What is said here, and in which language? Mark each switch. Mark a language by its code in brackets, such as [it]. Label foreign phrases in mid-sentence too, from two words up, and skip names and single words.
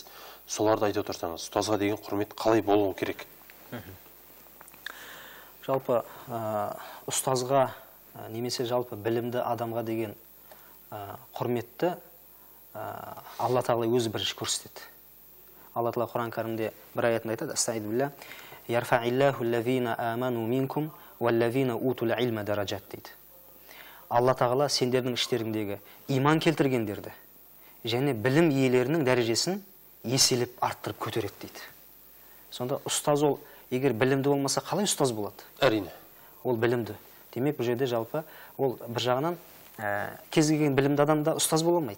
[kk] Соларды айтып отырсаңыз, ұстазға деген құрмет қалай болуы керек? Жалпы ұстазға немесе жалпы білімді адамға деген құрметті Алла Тағала өзі бірінші көрсетеді. Алла Тағала Құран кәрімде бір аятында айтады: [ar] "أستعيذ بالله، يرفع الله الذين آمنوا منكم والذين أوتوا العلم درجات" дейді. [kk] Алла Тағала сендердің іштеріңдегі иман келтіргендерді және білім иелерінің дәрежесін еселеп арттырып көтереді дейді. Сонда ұстаз ол егер білімді болмаса қалай ұстаз болады? Әрине. Ол білімді. Демек бұл жерде жалпы ол бір жағынан кез келген білімді адамда ұстаз бола алмайды.